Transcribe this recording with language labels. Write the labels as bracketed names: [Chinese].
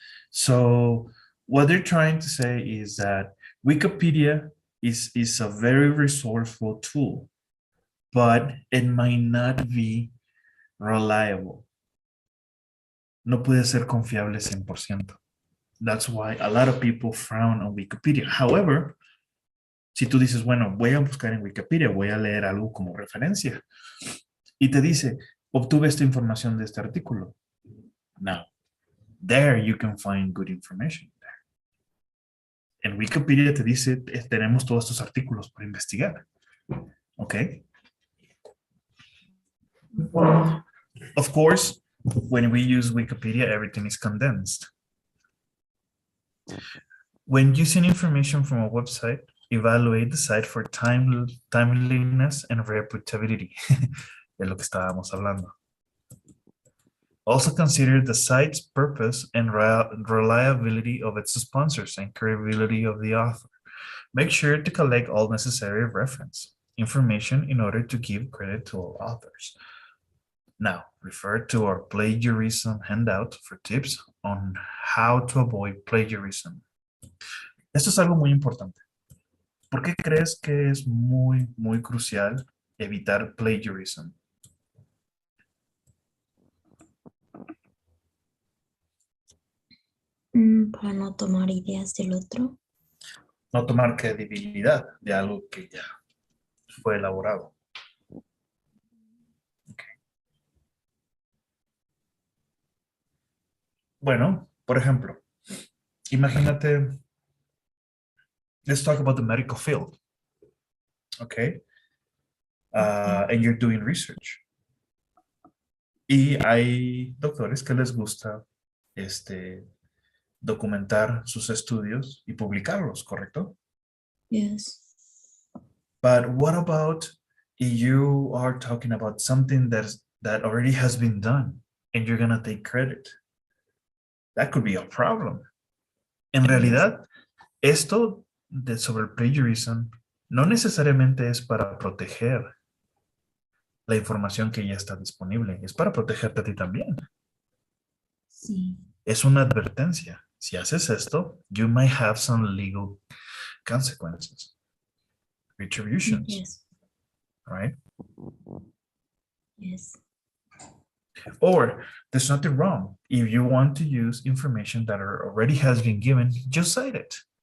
[English] So what they're trying to say is that Wikipedia is a very resourceful tool, but it might not be reliable. [Spanish] No puede ser confiable 100%. [English] That's why a lot of people frown on Wikipedia. [Spanish] However, si tú dices, bueno, voy a buscar en Wikipedia, voy a leer algo como referencia, y te dice, obtuve esta información de este artículo. [English] Now, there you can find good information. [Spanish] En Wikipedia te dice, tenemos todos estos artículos por investigar. ¿Ok? [English] Of course, when we use Wikipedia, everything is condensed. When using information from a website, evaluate the site for timeliness and reputability. [Spanish] De lo que estábamos hablando. [English] Also consider the site's purpose and reliability of its sponsors and credibility of the author. Make sure to collect all necessary reference information in order to give credit to all authors. Now, refer to our plagiarism handout for tips on how to avoid plagiarism. [Spanish] Esto es algo muy importante. ¿Por qué crees que es muy crucial evitar plagiarism? Para no tomar ideas del otro. No tomar credibilidad de algo que ya fue elaborado. Okay. Bueno, por ejemplo, imagínate, [English] let's talk about the medical field. Okay. And you're doing research. [Spanish] Y hay doctores que les gusta documentar sus estudios y publicarlos, ¿correcto? [English] Yes. But what about if you are talking about something that already has been done and you're gonna take credit? That could be a problem. [Spanish] En realidad, esto sobre el plagiarism no necesariamente es para proteger la información que ya está disponible, es para protegerte a ti también. Sí. Es una advertencia. Si haces esto, [English] you might have some legal consequences, retributions, Yes. right? Yes. Or there's nothing wrong. If you want to use information that already has been given, just cite it.